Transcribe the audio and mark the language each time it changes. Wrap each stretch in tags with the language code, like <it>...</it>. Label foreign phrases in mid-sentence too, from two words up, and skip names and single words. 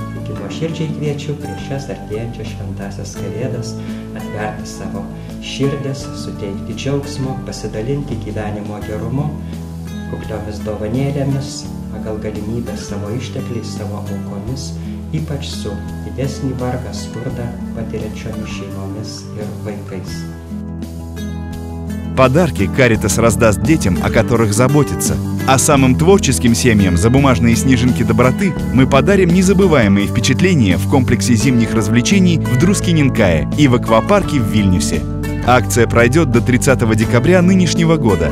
<lt>Taigi nuoširdžiai kviečiu prieš šias artėjančias šventąsias kalėdas atverti savo širdis, suteikti džiaugsmo, pasidalinti gyvenimo gerumu, kukliomis dovanėlėmis, pagal galimybės savo ištekliais, savo aukomis, ypač su didesnį vargą, skurdą patiriančiomis шеймоmis ir vaikais.</lt> <ru>Подарки Caritas раздаст детям, о которых заботится. А самым творческим семьям за бумажные снежинки доброты мы подарим незабываемые впечатления в комплексе зимних развлечений в Друскиненкае и в аквапарке в Вильнюсе. Акция пройдет до 30 декабря нынешнего года.</ru>